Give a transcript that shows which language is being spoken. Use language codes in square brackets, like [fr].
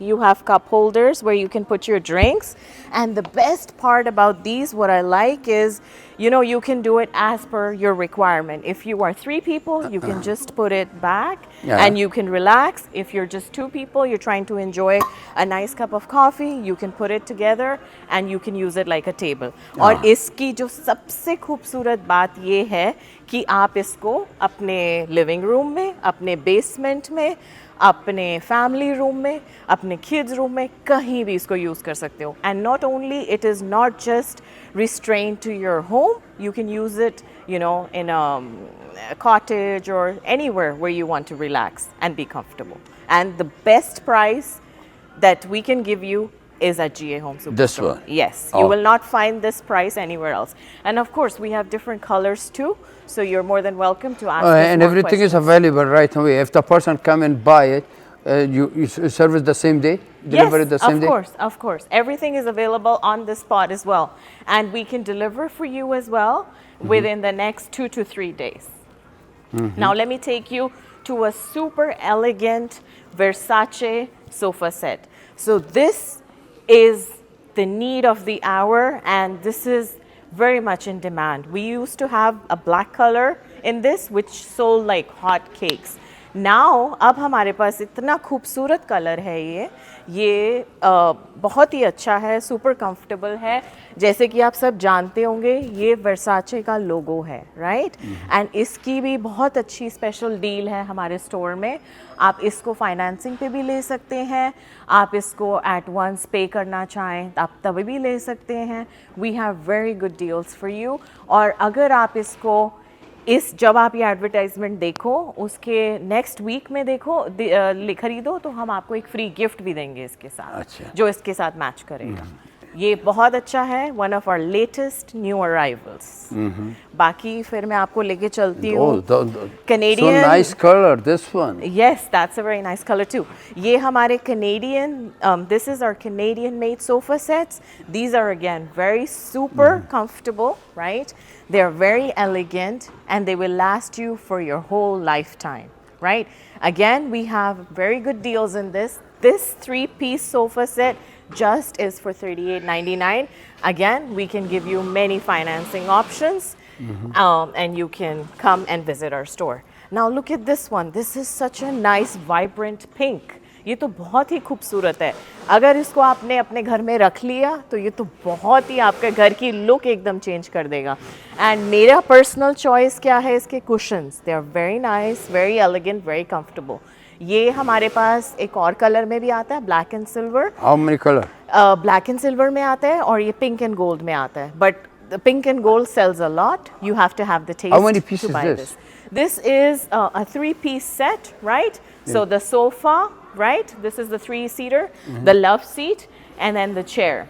[en] You have cup holders where you can put your drinks. And the best part about these, what I like is, you can do it as per your requirement. If you are 3 people, you can just put it back and you can relax. If you're just 2 people, you're trying to enjoy a nice cup of coffee, you can put it together and you can use it like a table. [hi] और इसकी जो सबसे खूबसूरत बात ये है कि आप इसको अपने लिविंग रूम में, अपने बेसमेंट में, अपने फैमिली रूम में, अपने किड्स रूम में, कहीं भी इसको यूज़ कर सकते हो. [en] And not only it is not just restrained to your home, you can use it, in a cottage or anywhere where you want to relax and be comfortable. And the best price that we can give you is at GA Home Superstore. This one? Yes, you will not find this price anywhere else. And of course, we have different colors too, so you're more than welcome to ask us and more everything questions. is available right away. If the person come and buy it, you service the same day? Deliver it the same day? Yes, of course. Everything is available on the spot as well. And we can deliver for you as well within the next 2 to 3 days. Now let me take you to a super elegant Versace sofa set. So this is the need of the hour and this is very much in demand. We used to have a black color in this which sold like hot cakes. [hi] Now अब हमारे पास इतना खूबसूरत colour है ये बहुत ही अच्छा है, super comfortable है. जैसे कि आप सब जानते होंगे ये वर्साचे का लोगो है, राइट? एंड इसकी भी बहुत अच्छी स्पेशल डील है हमारे स्टोर में. आप इसको फाइनेंसिंग पे भी ले सकते हैं, आप इसको एट वंस पे करना चाहें आप तभी भी ले सकते हैं. [en] We have very good deals for you. [hi] और अगर आप इसको जब आप ये एडवर्टाइजमेंट देखो उसके नेक्स्ट वीक में देखो खरीदो तो हम आपको एक फ्री गिफ्ट भी देंगे इसके साथ. अच्छा. जो इसके साथ मैच करेगा. ये बहुत अच्छा है, one of our latest new arrivals. बाकी फिर मैं आपको लेके चलती हूँ [en] Canadian. So nice color, this one. Yes, that's a very nice color too. [hi] ये हमारे [en] Canadian, this is our Canadian made sofa sets. These are again very super comfortable, right? They are very elegant and they will last you for your whole lifetime, right? Again, we have very good deals in this. This 3-piece sofa set just is for $38.99. Again, we can give you many financing options and you can come and visit our store. Now look at this one. This is such a nice vibrant pink. [hi] ये तो बहुत ही खूबसूरत है. अगर इसको आपने अपने घर में रख लिया तो ये तो बहुत ही आपके घर की लुक एकदम चेंज कर देगा. एंड मेरा पर्सनल चॉइस क्या है इसके cushions. [en] They are very nice, very elegant, very comfortable. [hi] ये हमारे पास एक और कलर में भी आता है, black and silver. [en] How many color? [hi] Black and silver में आता है और ये पिंक एंड गोल्ड में आता है. But [en] the pink and gold sells a lot. You have to have the taste. How many pieces to buy is this. This is a 3-piece set, right? So the sofa, right? This is the 3-seater, the love seat, and then the chair.